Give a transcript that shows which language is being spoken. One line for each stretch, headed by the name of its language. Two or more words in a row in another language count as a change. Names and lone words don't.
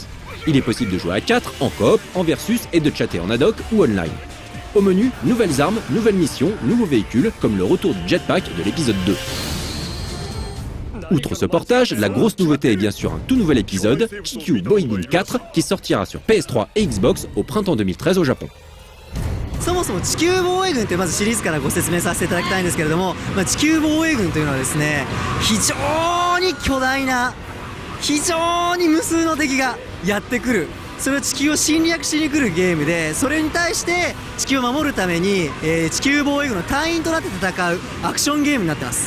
French: Il est possible de jouer à 4, en coop, en versus et de chatter en ad hoc ou online. Au menu, nouvelles armes, nouvelles missions, nouveaux véhicules, comme le retour du jetpack de l'épisode 2. Outre ce portage, la grosse nouveauté est bien sûr un tout nouvel épisode, TQ Boygun 4, qui sortira sur PS3 et Xbox au printemps 2013 au Japon.
Japanese: そもそも地球防衛軍というまずシリーズからご説明させていただきたいんですけれども、地球防衛軍というのはですね、非常に巨大な非常に無数の敵がやってくる、それを地球を侵略しに来るゲームで、それに対して地球を守るために、地球防衛軍の隊員となって戦うアクションゲームになってます。